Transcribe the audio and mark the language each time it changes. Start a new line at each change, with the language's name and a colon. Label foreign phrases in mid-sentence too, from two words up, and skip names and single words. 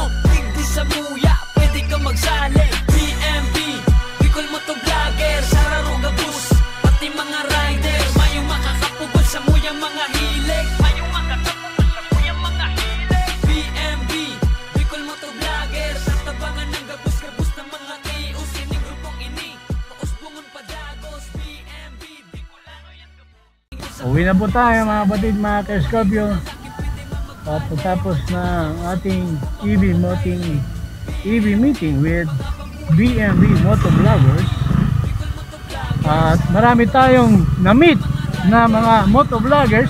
Bikol: Tigdi sa muya, pwede ka magsali. BMV, Bicol Motovlogger, sararo gabos, pati mga rider, mayong makakapugod sa muyang mga hilig, mayong makakapugod sa muyang mga hilig. BMV, Bicol Motovlogger, sa tabangan ng gabos-gabos ng mga tios. Sining grupong ini, pausbungon padagos. BMV, Bicolano yan gabos.
Filipino: Uwi na po tayo mga kapatid, mga ka-Scorpio. At tapos na ating EV
English: meeting with BMV Motovloggers.
Filipino: At marami tayong na-meet na mga motovloggers.